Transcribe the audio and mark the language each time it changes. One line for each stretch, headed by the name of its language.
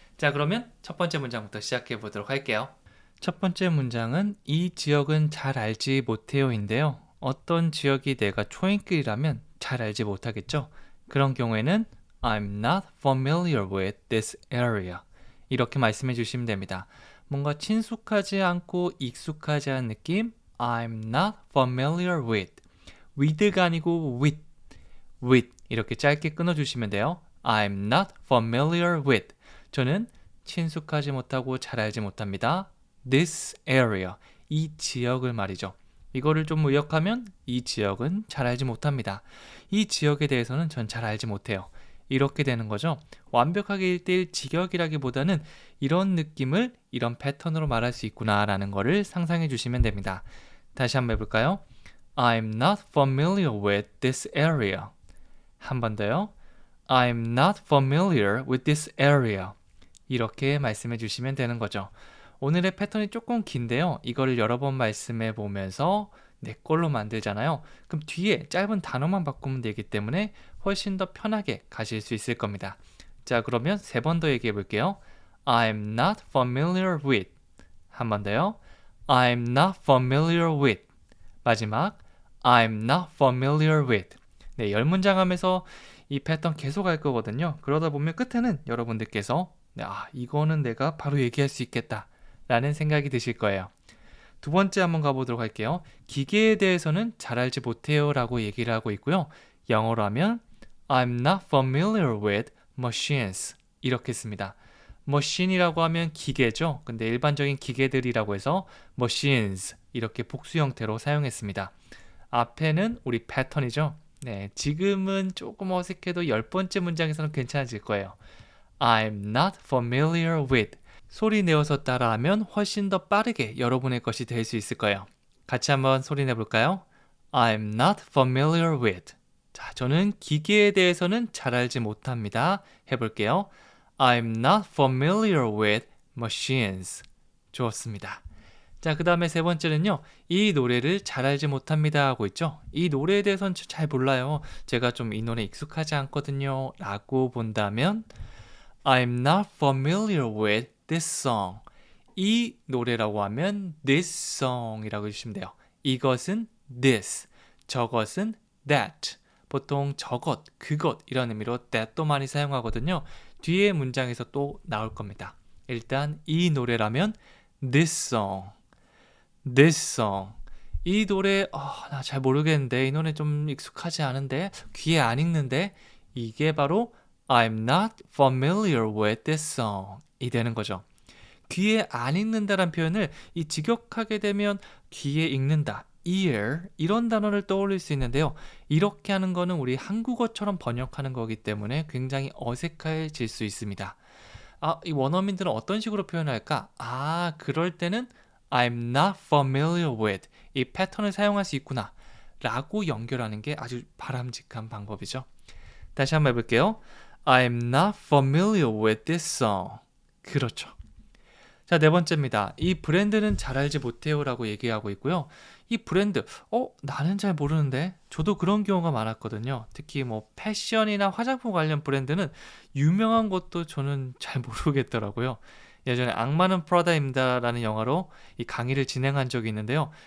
Korean: 자, 그러면 첫 번째 문장부터 시작해 보도록 할게요. 첫 번째 문장은 이 지역은 잘 알지 못해요인데요. 어떤 지역이 내가 초행길이라면 잘 알지 못하겠죠? 그런 경우에는
English: I'm not familiar with this area.
Korean: 이렇게 말씀해 주시면 됩니다. 뭔가 친숙하지 않고 익숙하지 않은 느낌?
English: I'm not familiar with.
Korean: with가 아니고 with 이렇게 짧게 끊어주시면 돼요.
English: I'm not familiar with.
Korean: 저는 친숙하지 못하고 잘 알지 못합니다.
English: This area.
Korean: 이 지역을 말이죠. 이거를 좀 의역하면 이 지역은 잘 알지 못합니다. 이 지역에 대해서는 전 잘 알지 못해요. 이렇게 되는 거죠. 완벽하게 1대1 직역이라기보다는 이런 느낌을 이런 패턴으로 말할 수 있구나라는 거를 상상해 주시면 됩니다. 다시 한번 해볼까요?
English: I'm not familiar with this area.
Korean: 한 번 더요.
English: I'm not familiar with this area.
Korean: 이렇게 말씀해 주시면 되는 거죠. 오늘의 패턴이 조금 긴데요. 이거를 여러 번 말씀해 보면서 내 걸로 만들잖아요. 그럼 뒤에 짧은 단어만 바꾸면 되기 때문에 훨씬 더 편하게 가실 수 있을 겁니다. 자, 그러면 3번 더 얘기해 볼게요.
English: I'm not familiar with.
Korean: 한 번 더요.
English: I'm not familiar with.
Korean: 마지막
English: I'm not familiar with.
Korean: 네, 10문장 하면서 이 패턴 계속 할 거거든요. 그러다 보면 끝에는 여러분들께서 이거는 내가 바로 얘기할 수 있겠다 라는 생각이 드실 거예요. 두 번째 한번 가보도록 할게요. 기계에 대해서는 잘 알지 못해요 라고 얘기를 하고 있고요. 영어로 하면
English: I'm not familiar with machines.
Korean: 이렇게 씁니다. machine이라고 하면 기계죠. 근데 일반적인 기계들이라고 해서 machines 이렇게 복수 형태로 사용했습니다. 앞에는 우리 패턴이죠. 네, 지금은 조금 어색해도 10번째 문장에서는 괜찮아질 거예요.
English: I'm not familiar with.
Korean: 소리 내어서 따라하면 훨씬 더 빠르게 여러분의 것이 될 수 있을 거예요. 같이 한번 소리 내볼까요?
English: I'm not familiar with.
Korean: 자, 저는 기계에 대해서는 잘 알지 못합니다. 해볼게요.
English: I'm not familiar with machines.
Korean: 좋습니다. 자, 그 다음에 3번째는요. 이 노래를 잘 알지 못합니다 하고 있죠. 이 노래에 대해서는 잘 몰라요. 제가 좀 이 노래 익숙하지 않거든요 라고 본다면
English: I'm not familiar with this song.
Korean: 이 노래라고 하면 this song 이라고 해주시면 돼요. 이것은 this, 저것은 that. 보통 저것, 그것 이런 의미로 that도 많이 사용하거든요. 뒤에 문장에서 또 나올 겁니다. 일단 이 노래라면
English: this song, this song.
Korean: 이 노래 나 잘 모르겠는데 이 노래 좀 익숙하지 않은데 귀에 안 익는데 이게 바로
English: I'm not familiar with this song
Korean: 이 되는 거죠. 귀에 안 익는다란 표현을 이 직역하게 되면 귀에 익는다, ear 이런 단어를 떠올릴 수 있는데요. 이렇게 하는 거는 우리 한국어처럼 번역하는 거기 때문에 굉장히 어색해질 수 있습니다. 이 원어민들은 어떤 식으로 표현할까? 그럴 때는
English: I'm not familiar with
Korean: 이 패턴을 사용할 수 있구나 라고 연결하는 게 아주 바람직한 방법이죠. 다시 한번 해볼게요.
English: I'm not familiar with this song.
Korean: 그렇죠. 자, 4번째입니다. 이 브랜드는 잘 알지 못해요 라고 얘기하고 있고요. 이 브랜드, 나는 잘 모르는데 저도 그런 경우가 많았거든요. 특히 뭐 패션이나 화장품 관련 브랜드는 유명한 것도 저는 잘 모르겠더라고요. 예전에 악마는 프라다입니다 라는 영화로 이 강의를 진행한 적이 있는데요.